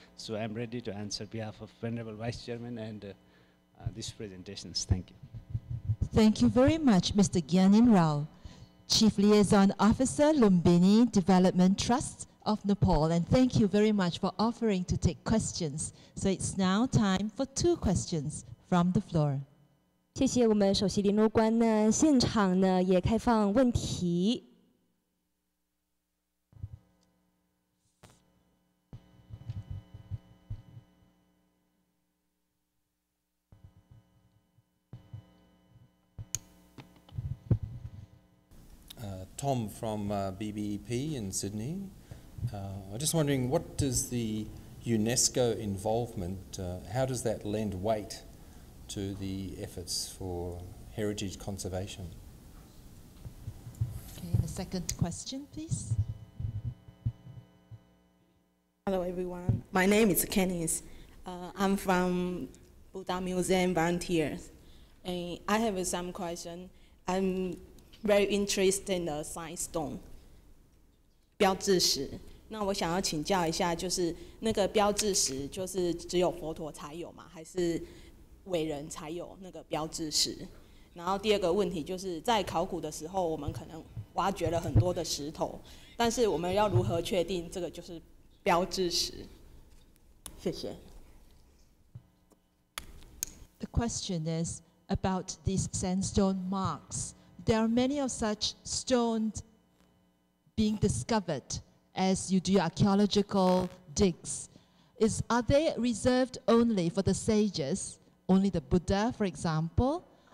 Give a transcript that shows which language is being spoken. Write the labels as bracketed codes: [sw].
[en] So I'm ready to answer on behalf of Venerable Vice Chairman and these presentations. Thank you. Thank you very much, Mr. Gyanin Rao, Chief Liaison Officer, Lumbini Development Trust of Nepal. And thank you very much for offering to take questions. So it's now time for 2 questions from the floor. [zh] 谢谢我们首席联络官呢，现场呢也开放问题。 [en] Tom from BBEP in Sydney. I'm just wondering, what does the UNESCO involvement, how does that lend weight to the efforts for heritage conservation? Okay, the second question, please. Hello, everyone. My name is Kenneth. I'm from Buddha Museum Volunteers. And I have some question. I'm very interested in the sign stone, 标志石。 [zh] 那我想要请教一下，就是那个标志石，就是只有佛陀才有吗？还是伟人才有那个标志石？然后第二个问题就是在考古的时候，我们可能挖掘了很多的石头，但是我们要如何确定这个就是标志石？谢谢。 [en] The question is about these sandstone marks. There are many of such stones being discovered as you do archaeological digs. Are they reserved only for the sages, only the Buddha, for example?